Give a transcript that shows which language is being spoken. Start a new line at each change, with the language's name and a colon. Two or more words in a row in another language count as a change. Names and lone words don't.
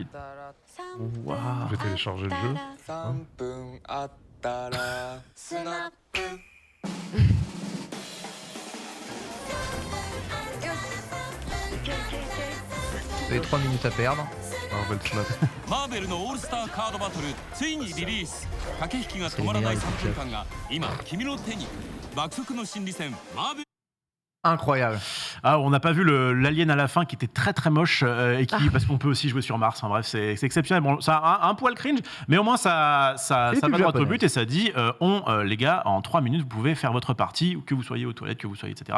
French: Wow. Je vais télécharger le jeu. Vous avez 3 minutes à perdre. Marvel Snap.
Japanese: マーベルのオールスターカードバトルついにリリース駆け引きが止まらない3分間が今君の手に爆速の心理戦マーベル
French: Incroyable. Ah, on n'a pas vu l'alien à la fin qui était très très moche parce qu'on peut aussi jouer sur Mars. Enfin bref, c'est exceptionnel. Bon, ça a un poil cringe, mais au moins ça va droit au but et ça dit les gars, en 3 minutes, vous pouvez faire votre partie, que vous soyez aux toilettes, que vous soyez, etc.